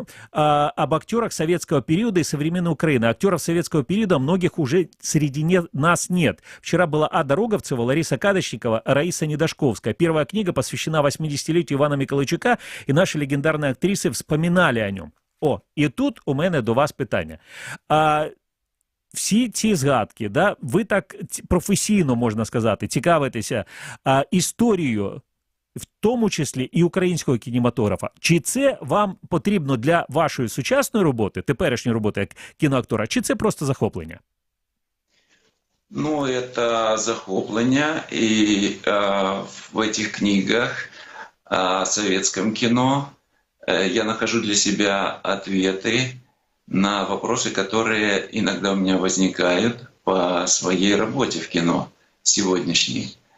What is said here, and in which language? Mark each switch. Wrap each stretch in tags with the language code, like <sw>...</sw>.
<ru>Об актерах советского периода и современной Украины. Актеров советского периода многих уже среди нас нет. Вчера была Ада Роговцева, Лариса Кадочникова, Раиса Недашковская. Первая книга посвящена 80-летию Ивана Миколайчука, и наши легендарные актрисы вспоминали о нем.</ru> <uk>І тут у мене до вас питання. Всі ці згадки, да, ви так професійно, можна сказати, цікавитеся історією, в тому числі і українського кінематографа. Чи це вам потрібно для вашої сучасної роботи, теперішньої роботи як кіноактора, чи це просто захоплення?</uk> <ru>Ну, это захопление, и в этих книгах о советском кино я нахожу для себя ответы на вопросы, которые иногда у меня возникают по своей работе в кино сегодняшней.</ru>